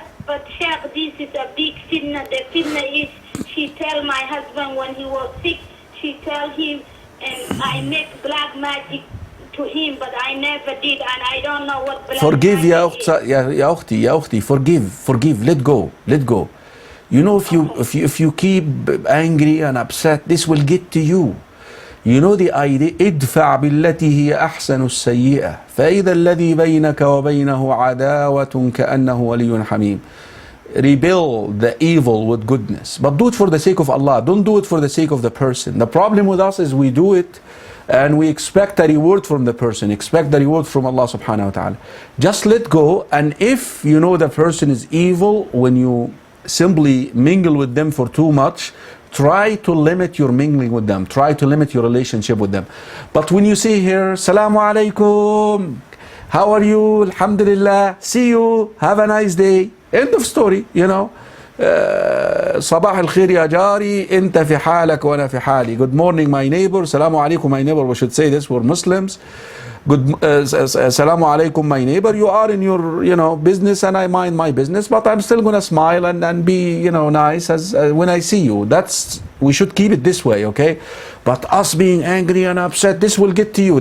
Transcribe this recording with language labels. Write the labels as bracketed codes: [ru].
[en] But Sheikh, this is a big fitna. The fitna is she tell my husband when he was sick, she tell him, and I make black magic to him, but I never did, and I don't know what black Forgive, magic is. ya ukhti, forgive, let go. If you keep angry and upset, this will get to you. The idea, [ar] ادفع بالتي هي أحسن السيئة فإذا الذي بينك وبينه عداوة كأنه ولي حميم. [en] Repel the evil with goodness, but do it for the sake of Allah. Don't do it for the sake of the person. The problem with us is we do it and we expect a reward from the person, expect the reward from Allah subhanahu wa ta'ala. Just let go, and if you know the person is evil, when you simply mingle with them for too much, try to limit your mingling with them. Try to limit your relationship with them. But when you see here, Salamu alaikum, how are you? Alhamdulillah, see you, have a nice day. End of story, [ar] صباح الخير يا جاري, انت في حالك وانا في حالي. [en] Good morning my neighbor, Salamu alaikum my neighbor. We should say this, we're Muslims. Good, Salamu alaikum my neighbor. You are in your business and I mind my business, but I'm still gonna smile and be nice as when I see you. We should keep it this way, okay? But us being angry and upset, this will get to you.